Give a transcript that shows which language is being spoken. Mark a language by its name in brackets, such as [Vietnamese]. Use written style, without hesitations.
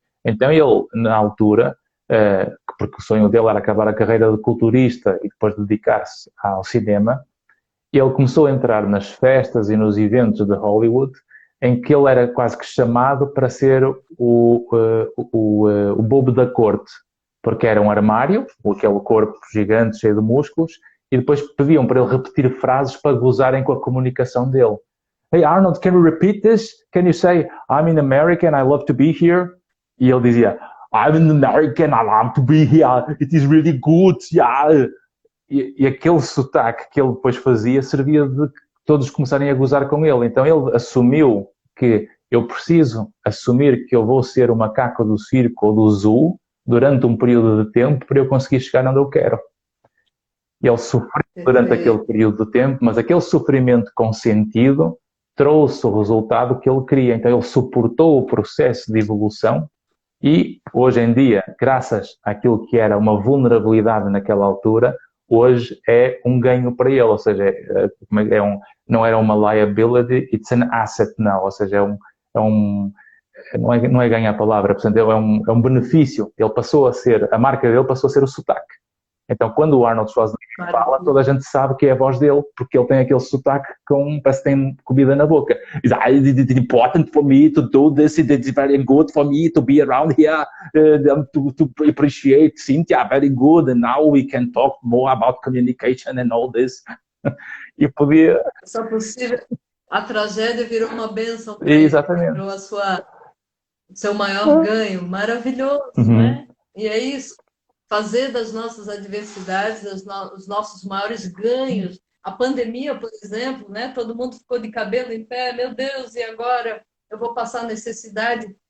[Portuguese] Então ele, na altura, porque o sonho dele era acabar a carreira de culturista e depois dedicar-se ao cinema, ele começou a entrar nas festas e nos eventos de Hollywood em que ele era quase que chamado para ser o bobo da corte, porque era um armário, aquele corpo gigante cheio de músculos, e depois pediam para ele repetir frases para gozarem com a comunicação dele. [English] Hey Arnold, can you repeat this? Can you say, I'm in America and I love to be here? [Portuguese] E ele dizia, [English] I'm an American, I love to be here, it is really good, yeah. [Portuguese] E aquele sotaque que ele depois fazia servia de todos começarem a gozar com ele. Então ele assumiu que eu preciso assumir que eu vou ser o macaco do circo ou do zoo durante um período de tempo para eu conseguir chegar onde eu quero. Ele sofreu durante aquele período de tempo, mas aquele sofrimento com sentido trouxe o resultado que ele queria. Então ele suportou o processo de evolução e hoje em dia, graças àquilo que era uma vulnerabilidade naquela altura, hoje é um ganho para ele, ou seja, não era uma liability, [English] it's an asset now, [Portuguese] ou seja, não é ganhar a palavra, portanto, é um benefício. Ele passou a ser, a marca dele passou a ser o sotaque. Então, quando o Arnold Schwarzenegger fala, toda a gente sabe que é a voz dele, porque ele tem aquele sotaque parece que tem comida na boca. [English] It's important for me to do this, it's very good for me to be around here, to appreciate Cynthia, very good, and now we can talk more about communication and all this. [Portuguese] E podia... Só possível, a tragédia virou uma bênção para Exatamente. Virou seu maior ganho, maravilhoso, né? E é isso. Fazer das nossas adversidades os nossos maiores ganhos. A pandemia, por exemplo, né? Todo mundo ficou de cabelo em pé, meu Deus, e agora eu vou passar necessidade?